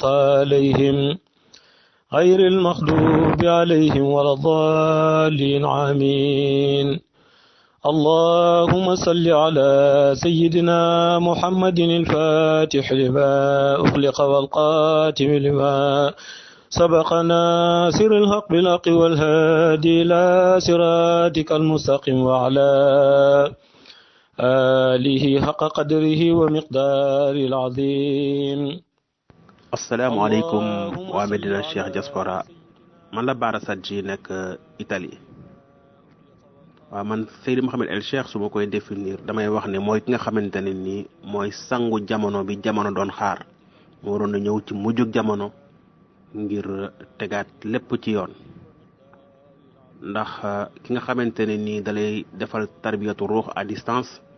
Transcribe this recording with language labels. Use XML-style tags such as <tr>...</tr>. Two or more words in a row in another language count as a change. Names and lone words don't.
<ar>عليهم غير المغضوب عليهم ولا الضالين آمين اللهم صل على سيدنا محمد الفاتح لما أغلق والقاتم لما سبق ناصر الحق بالحق والهادي إلى صراطك المستقيم وعلى آله حق قدره ومقداره العظيم. السلام عليكم ومدينة الشيخ جاسبورا</ar> <wo>man la Bara Sadji nekk Italie. waaw man Seydi Mouhamed El Cheikh su ma koy définir damay wax ne mooy ki nga xamante ne nii mooy sangu jamono bi jamono doon xaar moo waroon a ñëw ci mujjug jamono ngir tegaat lépp ci yoon ndax ki nga xamante ne nii dalay defal tarbiyatu ruux</wo> <fr>à distance</fr>